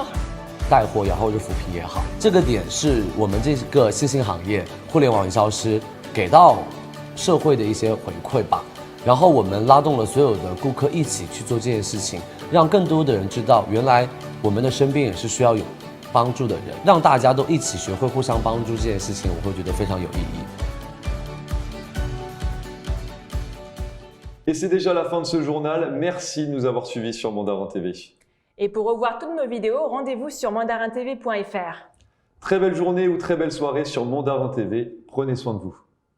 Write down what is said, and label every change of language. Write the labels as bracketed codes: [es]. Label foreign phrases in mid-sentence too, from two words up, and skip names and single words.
[zh] 带货也好，或者扶贫也好，这个点是我们这个新兴行业互联网营销师给到社会的一些回馈吧。然后我们拉动了所有的顾客一起去做这件事情，让更多的人知道，原来我们的身边也是需要有帮助的人，让大家都一起学会互相帮助这件事情，我会觉得非常有意义。 [fr] Et c'est déjà la fin de ce journal. Merci de nous avoir suivis sur Mandarin TV. Et pour revoir toutes nos vidéos, rendez-vous sur mandarintv.fr. Très belle journée ou très belle soirée sur Mandarin TV. Prenez soin de vous.